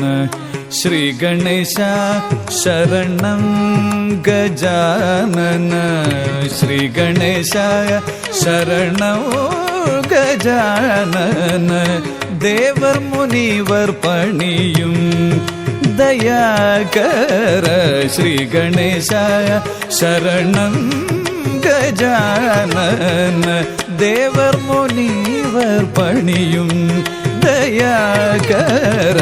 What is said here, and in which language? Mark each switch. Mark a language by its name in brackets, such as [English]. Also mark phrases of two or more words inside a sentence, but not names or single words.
[Sanskrit] ಶ್ರೀ ಗಣೇಶ ಶರಣಂ ಗಜಾನನ. ಶ್ರೀ ಗಣೇಶಾಯ ಶರಣಂ ಗಜಾನನ. [Tamil] தேவர் முனிவர் பணியும் தயாகர. [Sanskrit] श्री गणेशाय शरणं गजानन. [Tamil] தேவர் முனிவர் பணியும் தயாகர.